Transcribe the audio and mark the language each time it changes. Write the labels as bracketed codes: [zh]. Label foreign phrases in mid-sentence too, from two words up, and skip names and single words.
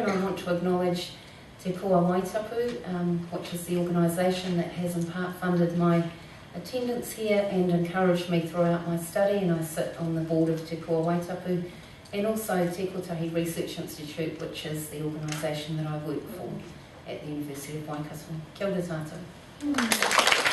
[en] And I want to acknowledge Te Kua Waitapu, which is the organisation that has in part funded my attendance here and encouraged me throughout my study, and I sit on the board of Te Kua Waitapu, and also Te Kotahi Research Institute, which is the organisation that I work for at the University of Waikato. [mi] Kia ora tātou.